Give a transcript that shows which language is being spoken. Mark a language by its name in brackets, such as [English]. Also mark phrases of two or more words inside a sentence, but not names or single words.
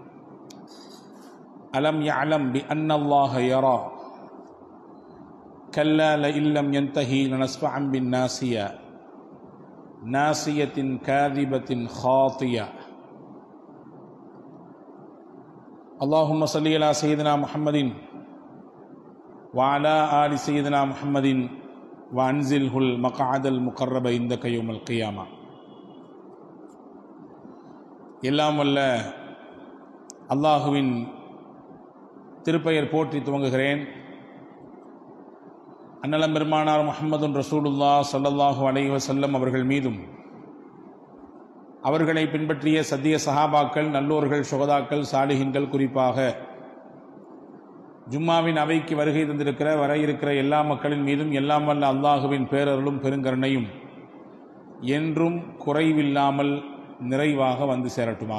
[Arabic] ألم يعلم بأن الله يرى كلا لئن لم ينتهي لنسفعا بالناصية ناصية كاذبة خاطية. اللهم صل على سيدنا محمد وعلى آل سيدنا محمد وأنزله المقعد المقرب عندك يوم القيامة. [Tamil] எல்லாம் வல்ல அல்லாஹுவின் திருப்பெயர் போற்றி துவங்குகிறேன். அன்னலம் பெருமானார் [Arabic] محمد رسول الله صلى الله عليه وسلم [Tamil] அவர்கள் மீதும் அவர்களை பின்பற்றிய சத்திய சஹாபாக்கள், நல்லோர்கள், சுகதாக்கள், சாலிஹின்கள், குறிப்பாக ஜும்மாவின் அவைக்கு வருகை தந்திருக்கிற வர இருக்கிற எல்லா மக்களின் மீதும் எல்லாம் வல்ல அல்லாஹுவின் பேரருளும் பெருங்கருணையும் என்றும் குறைவில்லாமல் நிறைவாக வந்து சேரட்டுமாக.